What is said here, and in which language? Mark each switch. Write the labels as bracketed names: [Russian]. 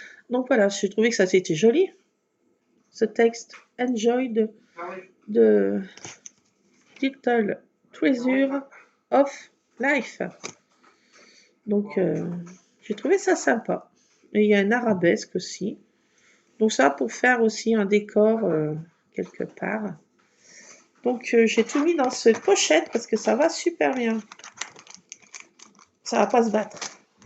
[French] Donc voilà, j'ai trouvé que ça c'était joli, ce texte. [English] Enjoy the little treasure of life. [French] Donc j'ai trouvé ça sympa. Et il y a un arabesque aussi. Donc ça pour faire aussi un décor quelque part. Donc j'ai tout mis dans cette pochette parce que ça va super bien. Ça va pas se battre.